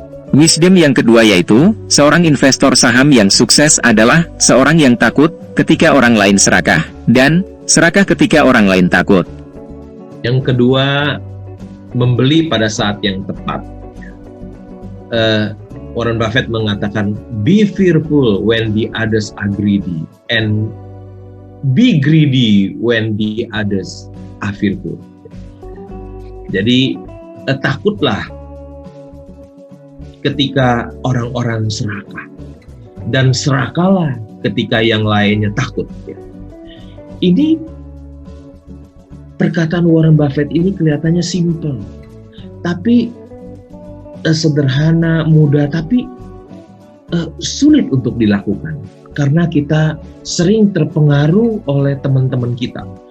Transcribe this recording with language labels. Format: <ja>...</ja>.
<id>Wisdom yang kedua yaitu, seorang investor saham yang sukses adalah seorang yang takut ketika orang lain serakah, dan serakah ketika orang lain takut. Yang kedua, membeli pada saat yang tepat.</id> <en>Warren Buffett mengatakan, be fearful when the others are greedy and be greedy when the others are fearful.</en> <id>Jadi takutlah ketika orang-orang serakah dan serakalah ketika yang lainnya takut. Ini perkataan Warren Buffett ini kelihatannya simpel, tapi sederhana, mudah, tapi sulit untuk dilakukan karena kita sering terpengaruh oleh teman-teman kita.</id>